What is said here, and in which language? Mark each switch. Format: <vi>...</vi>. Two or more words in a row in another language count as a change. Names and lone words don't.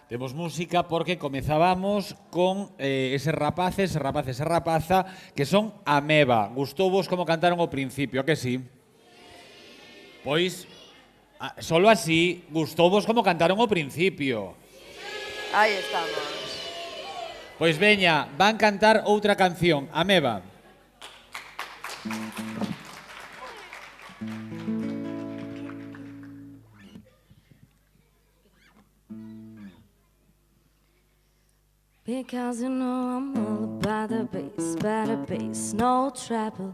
<gl>Temos música porque comezábamos con eses rapaces e rapaza que son Ameba. Gustouvos como cantaron ao principio, a que sí? Pois, solo así, gustouvos como cantaron ao principio. Aí estamos. Pois veña, van cantar outra canción, Ameba.</gl> <en>Because you know I'm all about the bass, no treble.</en>